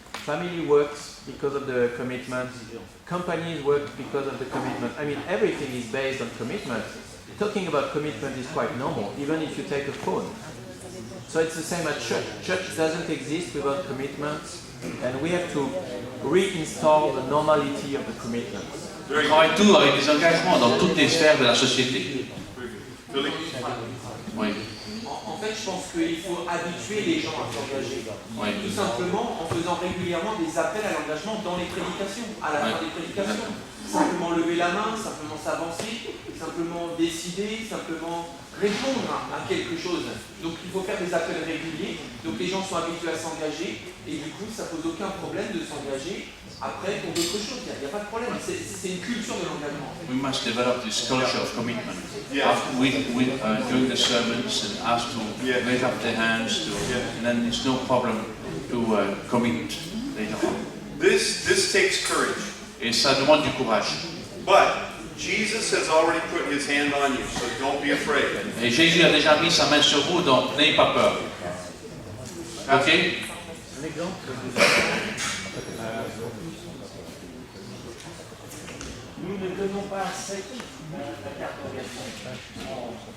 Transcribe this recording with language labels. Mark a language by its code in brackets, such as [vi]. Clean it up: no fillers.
[en] family works because of the commitment, companies work because of the commitment. I mean, everything is based on commitment. Talking about commitment is quite normal, even if you take a phone. So it's the same at church. Church doesn't exist without commitments, and we have to reinstall the normality of the commitments. [fr] On travaille tout avec des engagements dans toutes les sphères de la société. Billy? Oui, En fait, je pense qu'il faut habituer les gens à s'engager. oui. Tout simplement en faisant régulièrement des appels à l'engagement dans les prédications, à la fin des prédications. Simplement lever la main, simplement s'avancer, simplement décider, simplement répondre à quelque chose. Donc il faut faire des appels réguliers, donc les gens sont habitués à s'engager, et du coup ça pose aucun problème de s'engager après pour d'autres choses. Il n'y a pas de problème, c'est une culture de l'engagement. [en] We must develop this culture of commitment. Yeah. After we during the sermons and ask to raise up their hands, and then it's no problem to commit later on. This takes courage. [fr] Et ça demande du courage. [en] But Jesus has already put his hand on you, so don't be afraid. [fr] Et Jésus a déjà mis sa main sur vous, donc n'ayez pas peur. Ok? Un exemple. Nous ne donnons pas à sec la carte d'engagement.